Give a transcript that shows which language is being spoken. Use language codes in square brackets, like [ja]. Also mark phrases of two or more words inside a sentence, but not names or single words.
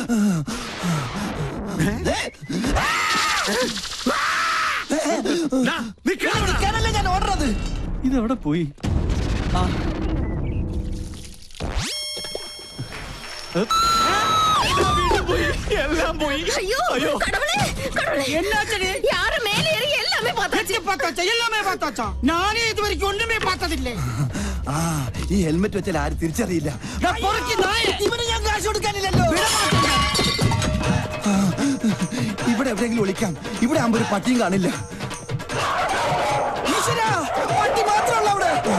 [ml] നിൽക്കാനല്ലേ ഞാൻ ഓടുന്നത്. ഇതെവിടെ പോയി? എല്ലാം പോയി. [ta] ஐயோ கடவுளே கடவுளே என்னாச்சு யாரு மேல ஏறி எல்லாமே பார்த்தாச்சு [ml] ഞാനേ ഇതുവരെയ്ക്ക് ഒന്നുമേ പാത്തതില്ലേ. ഈ ഹെൽമെറ്റ് വെച്ചാൽ ആരും തിരിച്ചറിയില്ല. ഇവന് ഞാൻ കാശ് കൊടുക്കാനില്ലല്ലോ. ഇവിടെ എവിടെയെങ്കിലും ഒളിക്കാം. ഇവിടെ ആകുമ്പോ ഒരു പട്ടിയും കാണില്ല. ഈശ്വരാ, പട്ടി മാത്രമല്ല അവിടെ.